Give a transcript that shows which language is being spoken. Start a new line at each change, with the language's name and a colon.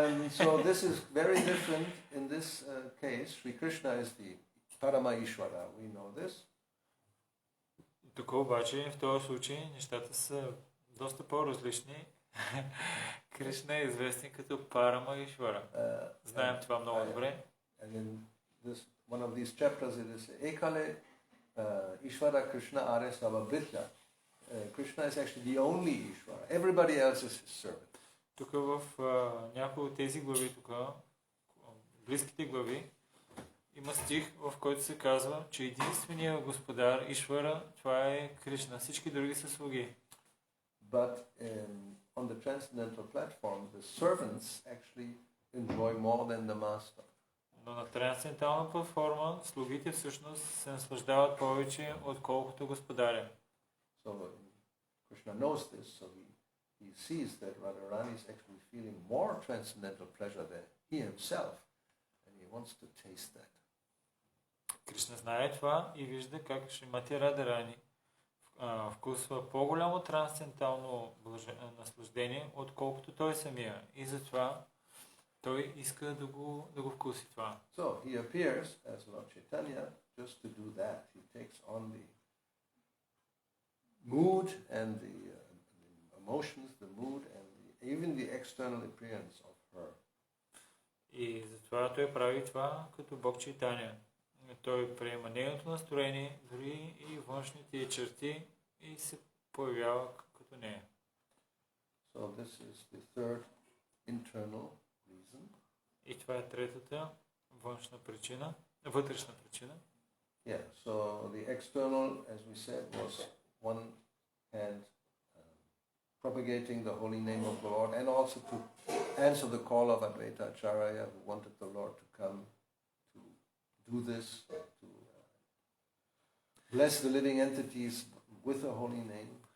English: So this is very different in this case. Sri Krishna is the Parama Ishvara. We know this.
Bulgarian: Тук обаче, в този случай, нещата са доста по-различни. Кришна е известен като Парама Ишвара. Знаем това много добре.
English: And in this one of these chapters it is
Bangla: Ekale Ishvara Krishna Are Savabhritya.
English: Krishna is actually the only Ishvara. Everybody else is his servant.
Bulgarian: Тук в някои от тези глави, тук, близките глави, има стих, в който се казва, че единственият господар Ишвара, това е Кришна. Всички други са слуги.
English: But on the transcendental platform, the servants actually enjoy more than the master.
Bulgarian: Но на трансцендентална платформа слугите всъщност се наслаждават повече, отколкото господаря.
English: So Krishna knows this, so he sees that Radharani is actually feeling more transcendental pleasure than he himself, and he wants to taste that.
Bulgarian: Кришна знае това и вижда как Шримати Радharani вкусва по-голямо трансцендентално наслаждение, отколкото той самия. И затова той иска да го вкуси това.
English: So he appears as Lord Chaitanya just to do that. He takes on the mood and the emotions, the mood and even the external appearance of her.
Bulgarian: И затова той прави това като Бог Чайтаня. Той приема нейното настроение, дори и външните черти и се появява като нея.
English: So this is the third internal reason.
Bulgarian: И това е третата външна причина, вътрешна причина.
English: Yeah, so the external, as we said, was one hand propagating the holy name of the Lord, and also to answer the call of Advaita Acharya, who wanted the Lord to come to do this, to bless the living entities with a holy name.